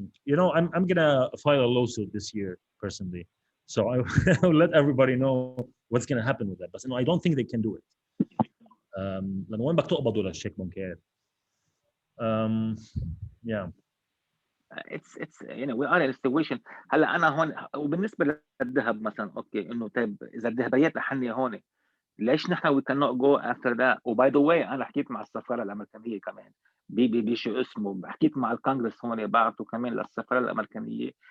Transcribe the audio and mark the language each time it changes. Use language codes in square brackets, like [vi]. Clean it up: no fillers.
[en] You know, I'm gonna file a lawsuit this year personally, so I'll let everybody know what's gonna happen with that. But no, I don't think they can do it. [ar] لأنه وين بدك تقبضوا للشيك بنكير؟ Yeah. [en] It's you know we are in a situation. [ar] هلا انا هون وبالنسبه للذهب مثلا اوكي انه طيب اذا الذهبيات حنيه هون ليش نحن [en] we cannot go after that؟ [ar] وباي ذا واي انا حكيت مع السفاره الامريكانيه كمان بشو اسمه، حكيت مع الكونغرس هون بعثوا كمان للسفاره الامريكانيه.